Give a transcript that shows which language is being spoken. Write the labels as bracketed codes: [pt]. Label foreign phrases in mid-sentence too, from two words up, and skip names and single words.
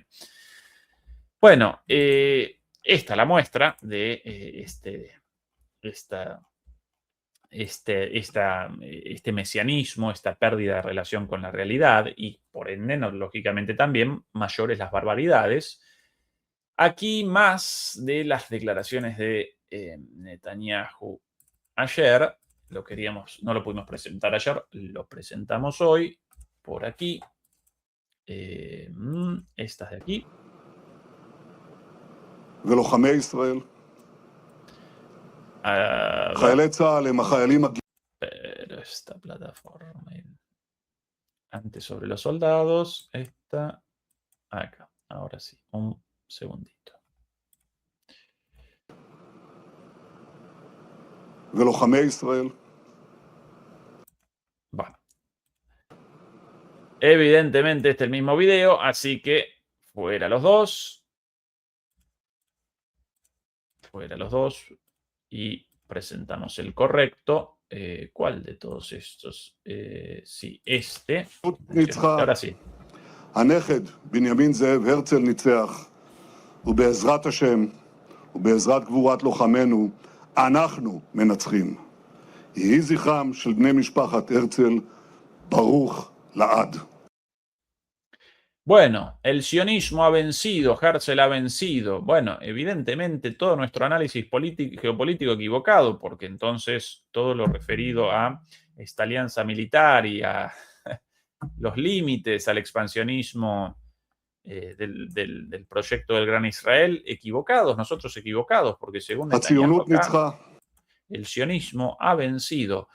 [es] Bueno, esta es la muestra de este mesianismo, esta pérdida de relación con la realidad y, por ende, lógicamente también, mayores las barbaridades. Aquí más de las declaraciones de Netanyahu ayer. No lo pudimos presentar ayer, lo presentamos hoy por aquí. Estas de aquí. [he] ולוחמי ישראל, חיילי צה"ל הם החיילים... [es] Pero esta plataforma... Antes sobre los soldados, esta acá. Ahora sí, un segundito. [he] ולוחמי ישראל. [es] Bueno. Evidentemente este es el mismo video, así que fuera los dos. Fuera los dos. Y presentamos el correcto. ¿Cuál de todos estos? Sí, este. Ahora sí. [he] הנכד בנימין זאב הרצל ניצח, ובעזרת השם ובעזרת גבורת לוחמינו אנחנו מנצחים. יהי זכרם של בני משפחת הרצל ברוך לעד. [es] Bueno, el sionismo ha vencido, Herzl ha vencido. Bueno, evidentemente todo nuestro análisis geopolítico equivocado, porque entonces todo lo referido a esta alianza militar y a los límites al expansionismo del proyecto del Gran Israel, equivocados, nosotros equivocados, porque según Netanyahu acá, el sionismo ha vencido.